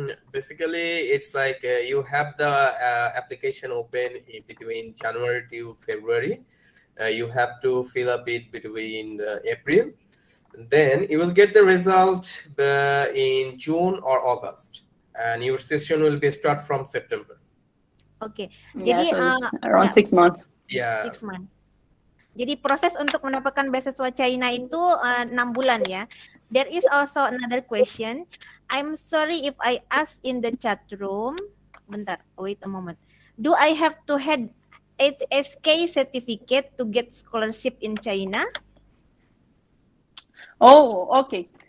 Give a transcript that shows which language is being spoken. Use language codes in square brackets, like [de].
[en] Basically, it's like you have the application open in between January to February. You have to fill up it between April. Then you will get the result in June or August, and your session will be start from September. [id] Oke, [en] Yeah, [id] jadi [en] so it's around [id] ya, [en] 6 months. Yeah. 6 months. [id] Jadi proses untuk mendapatkan beasiswa China itu 6 bulan ya. [en] There is also another question. I'm sorry if I ask in the chat room. Bentar, wait a moment. Do I have to have M.Sc certificate to get scholarship in China? Oh, okay.